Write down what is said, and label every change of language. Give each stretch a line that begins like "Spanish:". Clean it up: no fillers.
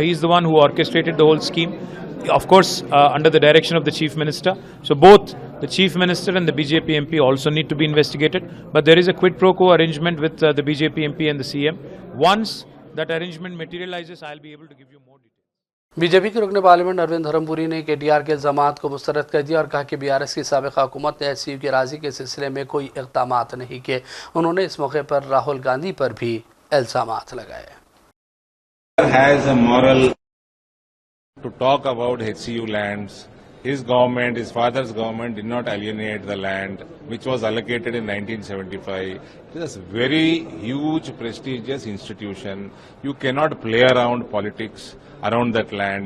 English: He is the one who orchestrated the whole scheme. Of course, under the direction of the Chief Minister. So both The Chief Minister and the BJP MP also need to be investigated. But there is a quid pro quo arrangement with the BJP MP and the CM. Once that arrangement materializes, I'll be able to give you more details.
Hindi: BJP के रुकन parliament Arvind Dharmapuri ने KTR के इल्जामात को मुस्तरद कर दिया और कहा कि बीआरएस की साबिक़ा हुकूमत ने एचसीयू की राज़ी के सिलसिले में कोई इक़दामात नहीं किए। उन्होंने इस मौके पर राहुल गांधी पर भी इल्जामात लगाए।
English: Has a moral to talk about HCU lands. His government, his father's government, did not alienate the land which was allocated in 1975. It is a very huge, prestigious institution. You cannot play around politics around that land.